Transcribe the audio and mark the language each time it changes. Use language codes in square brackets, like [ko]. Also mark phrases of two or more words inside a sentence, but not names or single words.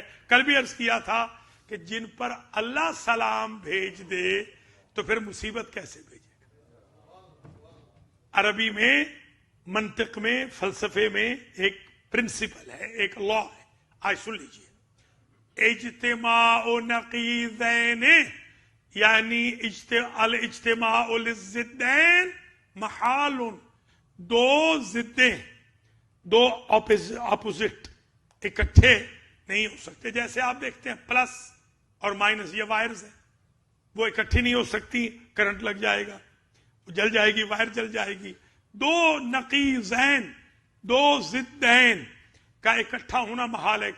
[ur] کل بھی عرض کیا تھا کہ جن پر اللہ سلام بھیج دے تو پھر مصیبت کیسے بھیجے گا؟ عربی میں، منطق میں، فلسفے میں ایک پرنسپل ہے، ایک لا ہے، آج سن لیجئے۔ اجتماع نقیضین، یعنی [ar] الاجتماع للضدین محال، [ur] دو ضدیں، دو اپوزٹ اکٹھے نہیں ہو سکتے۔ جیسے آپ دیکھتے ہیں پلس اور مائنس، یہ وائرز ہیں، وہ اکٹھی نہیں ہو سکتی، کرنٹ لگ جائے گا، جل جائے گی، وائر جل جائے گی۔ دو نقیضین، دو ضدین کا اکٹھا ہونا محال ہے۔